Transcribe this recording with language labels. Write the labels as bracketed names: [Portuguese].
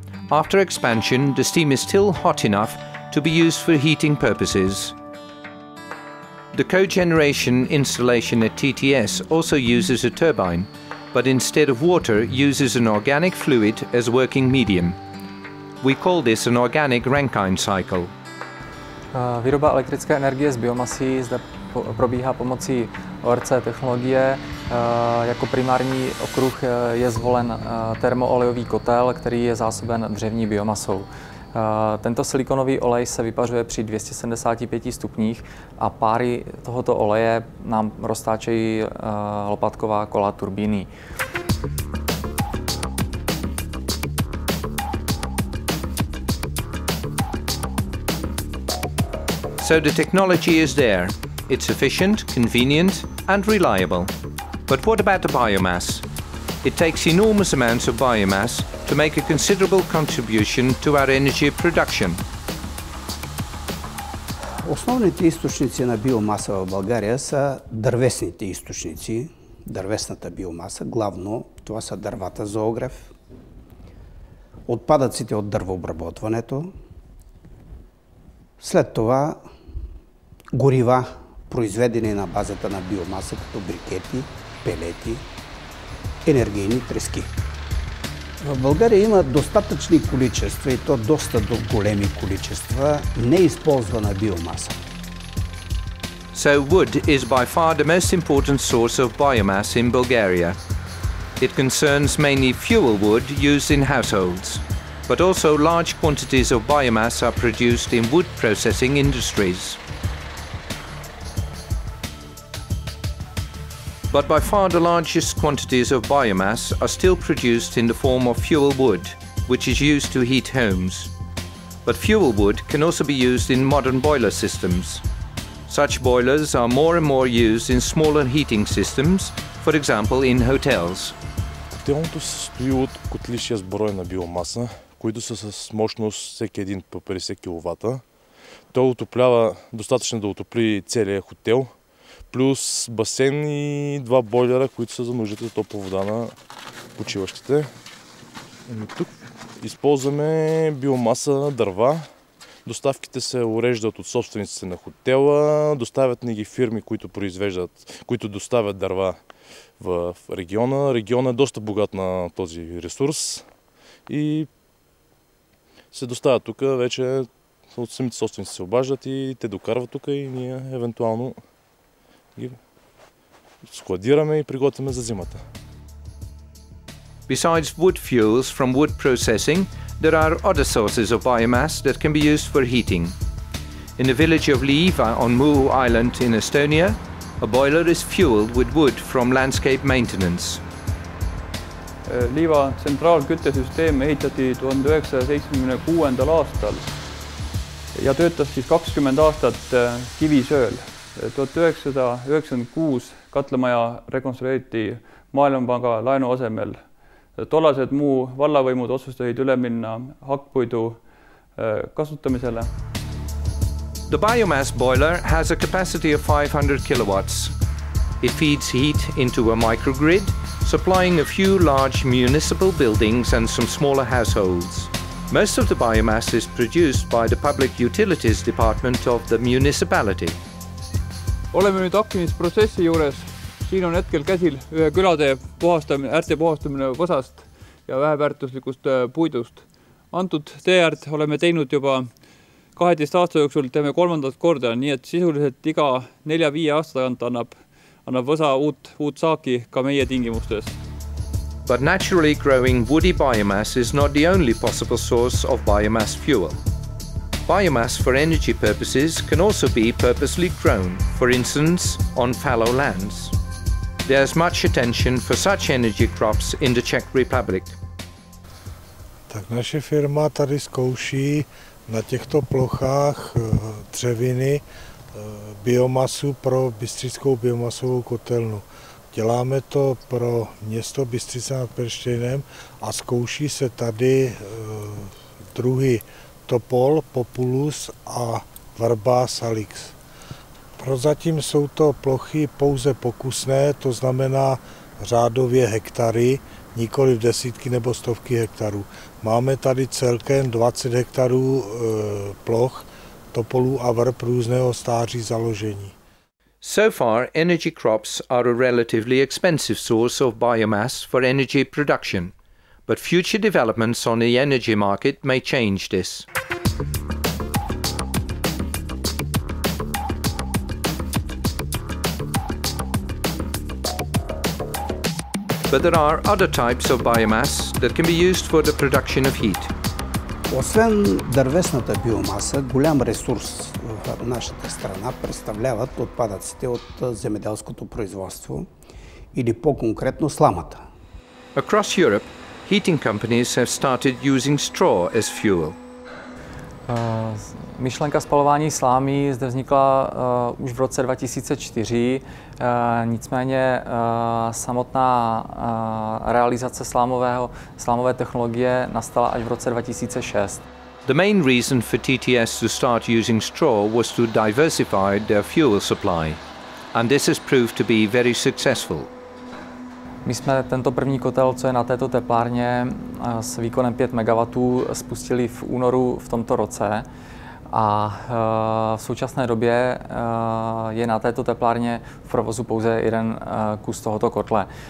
[English] After expansion, the steam is still hot enough to be used for heating purposes. The cogeneration installation at TTS also uses a turbine, but instead of water uses an organic fluid as working medium. We call this an organic Rankine cycle. [Czech] Výroba elektrické energie z biomasy zde probíhá pomocí ORC technologie. Jako primární okruh je zvolen termoolejový kotel, který je zásoben dřevní biomasou. Tento silikonový olej se vypařuje při 275 stupních a páry tohoto oleje nám roztáčejí lopatková kola turbíny. [English] So the technology is there. It's efficient, convenient and reliable. But what about the biomass? It takes enormous amounts of biomass to make a considerable contribution to our energy production. [Bulgarian] Основните източници на биомаса в България са дървесните източници, дървесната биомаса. Главно това са дървата за огрев, отпадъците от дървообработването, след това горива, произведени на базата на биомаса, като брикети, пелети, енергийни трески. В България има достатъчни количества, и то доста големи количества, неизползвана биомаса. [English] So wood is by far the most important source of biomass in Bulgaria. It concerns mainly fuel wood used in households, but also large quantities of biomass are produced in wood processing industries. But by far the largest quantities of biomass are still produced in the form of fuel wood, which is used to heat homes. But fuel wood can also be used in modern boiler systems. Such boilers are more and more used in smaller heating systems, for example in hotels. [Bulgarian] Котелното се състои от котли 6 броя на биомаса, които са с мощност всеки един по 50 кВт. Той отоплява достатъчно да отопли целия хотел, плюс басейн и 2 бойлера, които са за нуждите за топла вода на почиващите. Тук използваме биомаса, дърва. Доставките се уреждат от собствениците на хотела, доставят ни ги фирми, които доставят дърва в региона. Регионът е доста богат на този ресурс и се доставят тук вече от самите собственици се обаждат и те докарват тук и ние евентуално ги складираме и приготвяме за зимата. [English] Besides wood fuels from wood processing, there are other sources of biomass that can be used for heating. In the village of Liiva on Muhu Island in Estonia, a boiler is fueled with wood from landscape maintenance. [Estonian] Liiva tsentraalküttesüsteem ehitati 1976. aastal ja töötas siis 20 aastat kivisööl. 1996 katlamaja rekonstrueeriti Maailmapanga laenu asemel. Tollased muu vallavõimud otsustasid üle minna hakkpuidu kasutamisele. [English] The biomass boiler has a capacity of 500 kilowatts. It feeds heat into a microgrid, supplying a few large municipal buildings and some smaller households. Most of the biomass is produced by the Public Utilities Department of the municipality. [Estonian] Oleme nüüd hakkimisprotsessi juures. Siin on hetkel käsil ühe külade äärte puhastamine võsast ja väheväärtuslikust puidust. Antud teeäärt oleme teinud juba 12 aasta jooksul, teeme 3. korda, nii et sisuliselt iga 4-5 aasta tagant annab võsa uut saaki ka meie tingimustes. [English] But naturally growing woody biomass is not the only possible source of biomass fuel. Biomass for energy purposes can also be purposely grown, for instance, on fallow lands. There's much attention for such energy crops in the Czech Republic. [Czech] Tak naše firma tady zkouší na těchto plochách dřeviny biomasu pro bystřickou biomasovou kotelnu. Děláme to pro město Bystřice nad Pernštejnem a zkouší se tady druhy topol, populus a vrba salix. Prozatím jsou to plochy pouze pokusné, to znamená řádově hektary, nikoli desítky nebo stovky hektarů. Máme tady celkem 20 hektarů ploch topolů a vrb různého stáří založení. [English] So far, energy crops are a relatively expensive source of biomass for energy production, but future developments on the energy market may change this. But there are other types of biomass that can be used for the production of heat. [Bulgarian] Освен дървесната биомаса, голям ресурс в нашата страна представляват отпадъците от земеделското производство или по-конкретно сламата. [English] Across Europe, heating companies have started using straw as fuel. [Czech] Myšlenka spalování slámy zde vznikla už v roce 2004, nicméně samotná realizace slámové technologie nastala až v roce 2006. [English] The main reason for TTS to start using straw was to diversify their fuel supply, and this has proved to be very successful. [Czech] My jsme tento první kotel, co je na této teplárně s výkonem 5 MW, spustili v únoru v tomto roce a v současné době je na této teplárně v provozu pouze jeden kus tohoto kotle.